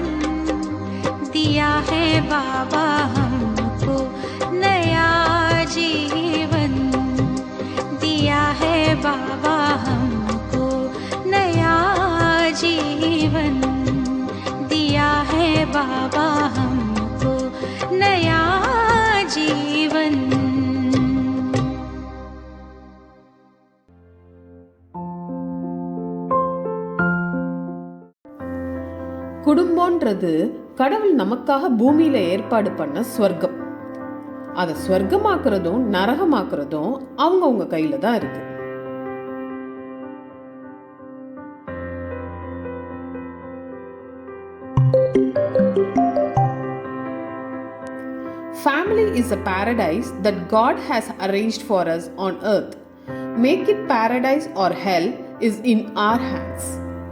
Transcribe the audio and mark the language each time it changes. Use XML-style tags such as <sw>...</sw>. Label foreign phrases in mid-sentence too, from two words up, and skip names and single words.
<hi>दिया है बाबा हमको नया जीवन, दिया है बाबा हमको नया जीवन, दिया है बाबा हमको नया जीवन।</hi> <ta>குடும்பம்ன்றது கடவுள் நமக்காக பூமியில ஏற்பாடு பண்ண ஸ்வர்க்கம். அதை ஸ்வர்க்கமாக்குறதும் நரகமாக்குறதும் அவங்கவுங்க கையில தான் இருக்கு.</ta> <en>Family is a paradise that God has arranged for us on earth. Make it paradise or hell is in our hands.</en>